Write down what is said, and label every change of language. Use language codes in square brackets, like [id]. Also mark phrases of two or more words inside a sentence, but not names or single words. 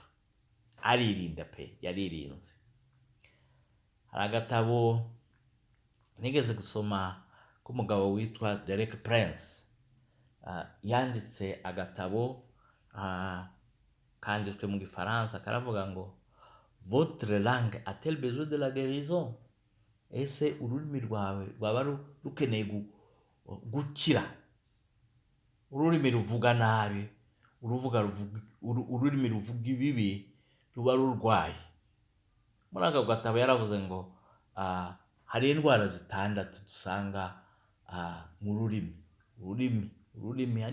[rw] Aririnda pe, yaririnze. Hari agatabo nigeze gusoma k'umugabo witwa Derek Prince. Yanditse agatabo kanditswe mu Gifaransa, karavuga ngo [fr] votre langue a-t-elle besoin de la guérison? [rw] Ese ururimi rwawe rwaba rukeneye gukira? Ururimi ruvuga nabi, ururimi ruvuga ibibi ruba rurwaye. Muri aka gatabo yaravuze ngo hari indwara 6 dusanga mu rurimi.